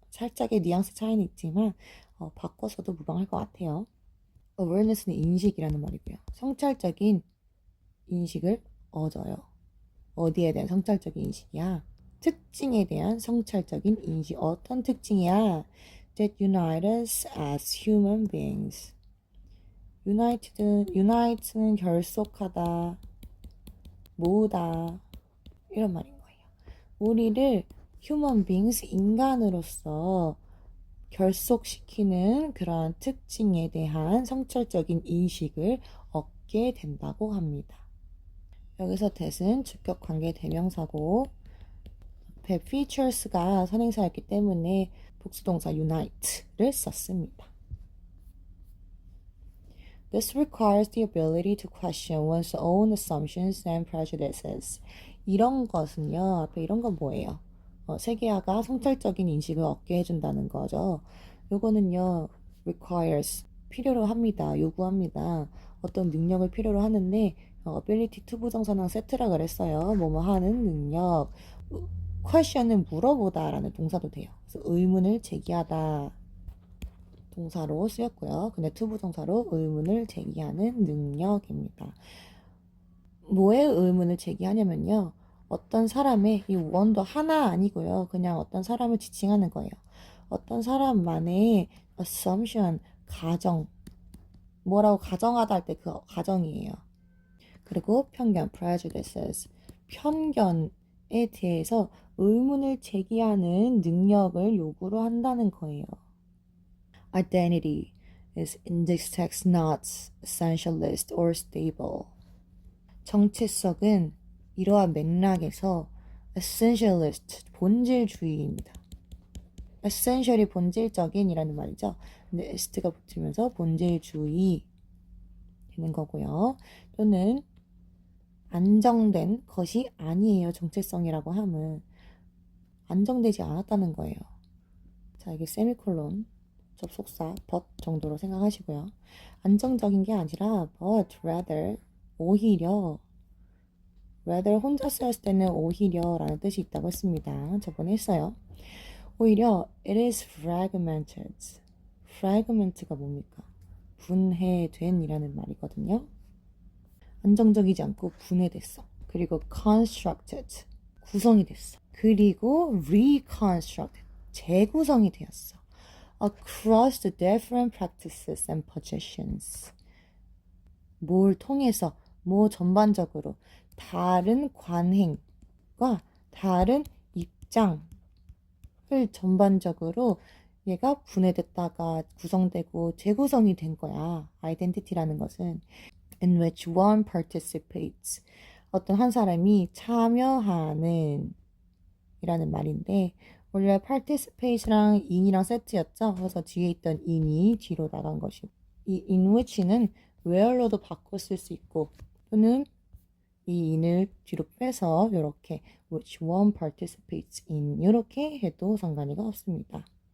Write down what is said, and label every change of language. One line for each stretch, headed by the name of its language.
Korean: 살짝의 뉘앙스 차이는 있지만 바꿔서도 무방할 것 같아요. awareness는 인식이라는 말이고요. 성찰적인 인식을 얻어요. 어디에 대한 성찰적인 인식이야? 특징에 대한 성찰적인 인식. 어떤 특징이야?
English: That unite us as human beings.
Korean: unite는 결속하다, 모으다 이런 말인 거예요. 우리를 human beings, 인간으로서 결속시키는 그러한 특징에 대한 성찰적인 인식을 얻게 된다고 합니다. 여기서 that은 주격 관계 대명사고 앞에 features가 선행사였기 때문에 복수동사 unite를 썼습니다.
English: This requires the ability to question one's own assumptions and prejudices.
Korean: 이런 것은요, 앞에 이런 건 뭐예요? 세계화가 성찰적인 인식을 얻게 해준다는 거죠. 요거는요, requires, 필요로 합니다. 요구합니다. 어떤 능력을 필요로 하는데, ability to 부정사랑 세트라 그랬어요. 뭐뭐 하는 능력. question은 물어보다 라는 동사도 돼요. 그래서 의문을 제기하다 동사로 쓰였고요. 근데 투부정사로 의문을 제기하는 능력입니다. 뭐에 의문을 제기하냐면요. 어떤 사람의 이 원도 하나 아니고요. 그냥 어떤 사람을 지칭하는 거예요. 어떤 사람만의 assumption, 가정, 뭐라고 가정하다 할 때 그 가정이에요. 그리고 편견, prejudices, 편견에 대해서 의문을 제기하는 능력을 요구를 한다는 거예요.
English: Identity is index text not essentialist or stable.
Korean: 정체성은 이러한 맥락에서 essentialist, 본질주의입니다. essential이 본질적인이라는 말이죠. 근데 est가 붙으면서 본질주의 되는 거고요. 또는 안정된 것이 아니에요. 정체성이라고 함은 안정되지 않았다는 거예요. 자, 이게 세미콜론, 접속사, but 정도로 생각하시고요. 안정적인 게 아니라
English: but rather,
Korean: 오히려 rather 혼자 쓰였을 때는 오히려 라는 뜻이 있다고 했습니다. 저번에 했어요. 오히려
English: it is fragmented.
Korean: fragment가 뭡니까? 분해된 이라는 말이거든요. 안정적이지 않고 분해됐어. 그리고 constructed, 구성이 됐어. 그리고 reconstructed, 재구성이 되었어.
English: across the different practices and positions.
Korean: 뭘 통해서, 뭐 전반적으로 다른 관행과 다른 입장을 전반적으로 얘가 분해됐다가 구성되고 재구성이 된 거야. 아이덴티티라는 것은
English: in which one participates.
Korean: 어떤 한 사람이 참여하는 이라는 말인데 원래 participate랑 in이랑 세트였죠. 그래서 뒤에 있던 in이 뒤로 나간 것이고 이
English: in which
Korean: 는 where로도 바꿔 쓸 수 있고 또는 이 in을 뒤로 빼서 이렇게
English: which one participates in
Korean: 이렇게 해도 상관이 없습니다.